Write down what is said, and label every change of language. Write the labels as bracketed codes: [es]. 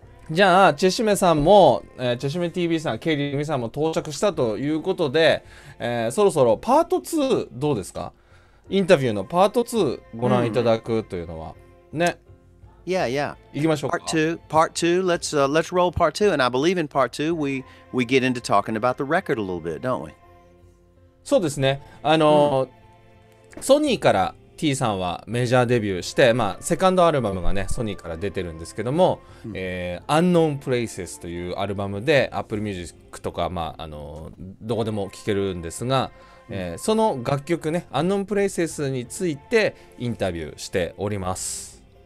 [ja] じゃあ、チェシメさんも、チェシメ TV さん、ケイリーミさんも到着したということで、そろそろパート2どうですか？インタビューのパート2ご覧いただくというのは、ね。 [en] Yeah. [ja] 行きましょうか。 [en] Part two. Let's roll part 2. And I believe in part 2 we get into talking about the record a little bit, don't we? [ja] そうですね。ソニーからT さんはメジャーデビューして、セカンドアルバムがね、ソニーから出てるんですけども、Unknown Places というアルバムで Apple Music とか、どこでも聴けるんですが、その楽曲ね、Unknown Places についてインタビューしております。